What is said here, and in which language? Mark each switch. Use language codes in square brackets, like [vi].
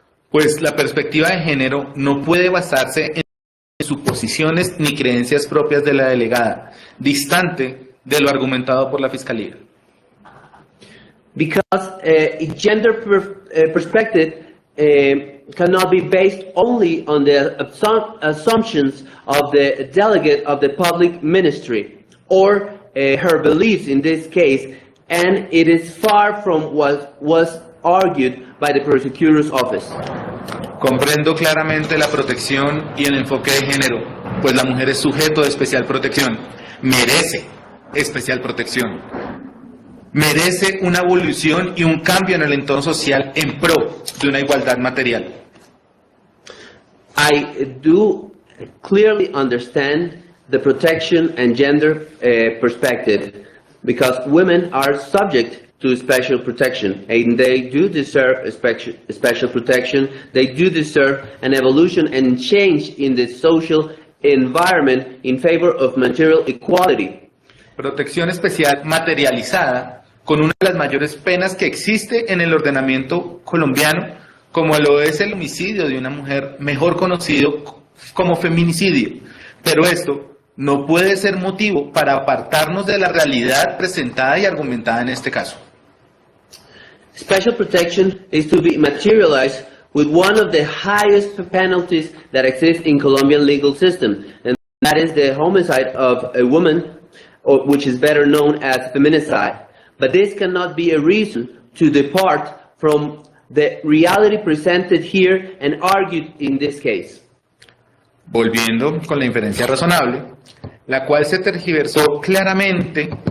[es] Pues la perspectiva de género no puede basarse en suposiciones ni creencias propias de la delegada, distante de lo argumentado por la Fiscalía. [en] Because a gender perspective cannot be based only on the assumptions of the delegate of the public ministry or her beliefs in this case, and it is far from what was argued by the prosecutor's office. [es] Comprendo claramente la protección y el enfoque de género, pues la mujer es sujeto de especial protección, merece especial protección, merece una evolución y un cambio en el entorno social en pro de una igualdad material. [en] I do clearly understand the protection and gender perspective, because women are subject to special protection, and they do deserve special protection. They do deserve an evolution and change in the social environment in favor of material equality. [es] Protección especial materializada con una de las mayores penas que existe en el ordenamiento colombiano, como lo es el homicidio de una mujer, mejor conocido como feminicidio. Pero esto no puede ser motivo para apartarnos de la realidad presentada y argumentada en este caso. [en] Special protection is to be materialized with one of the highest penalties that exist in Colombian legal system, and that is the homicide of a woman, which is better known as feminicide. But this cannot be a reason to depart from the reality presented here and argued in this case. [es] Volviendo con la inferencia razonable, la cual se tergiversó claramente.